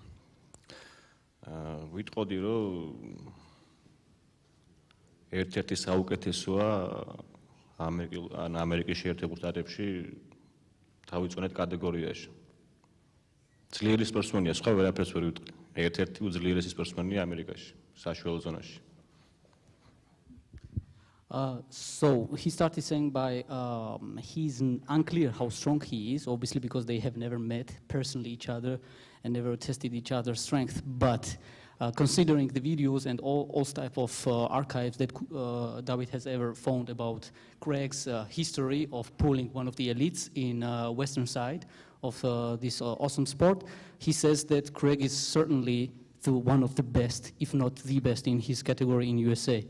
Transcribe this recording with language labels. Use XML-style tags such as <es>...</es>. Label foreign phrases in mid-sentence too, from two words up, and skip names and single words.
<ka>ვიტყოდი, რომ ერთ-ერთი საუკეთესოა ამერიკის შეერთებულ შტატებში თავიწონეთ კატეგორიაში. ძლიერი სპორტსმენია, სხვა ვერაფერს ვერ ვიტყვი. ერთ-ერთი უძლიერესი სპორტსმენია ამერიკაში, საშუალო ზონაში.</ka> <en>So he started saying by he's unclear how strong he is, obviously because they have never met personally each other and never tested each other's strength. But considering the videos and all type of archives that David has ever found about Craig's history of pulling one of the elites in western side of this awesome sport, he says that Craig is certainly one of the best, if not the best, in his category in USA.</en>